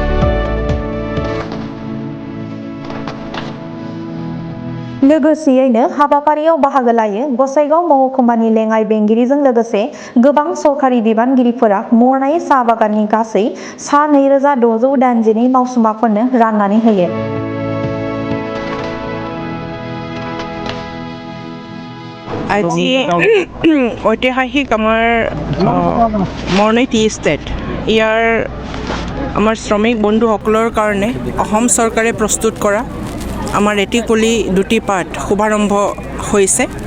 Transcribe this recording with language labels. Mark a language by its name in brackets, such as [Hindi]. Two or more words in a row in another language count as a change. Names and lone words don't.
[Bodo] लोगोसेयैनो हाबाफारियाव बाहागो लायो गसाइगाव महकुमानि लेङाइ बेंगिरिजों लोगोसे गोबां सरकारि बिबानगिरिफोरा मरनाय साहा बागाननि गासै सा 2,682 मावसुमाफोरनो राननानै होयो। [Assamese] আজি ঐতিহাসিক আমাৰ মৰণৈ টি ষ্টেট ইয়াৰ আমাৰ শ্ৰমিক বন্ধুসকলৰ কাৰণে অসম চৰকাৰে প্ৰস্তুত কৰা আমাৰ এটি কলি দুটি পাট শুভাৰম্ভ হৈছে।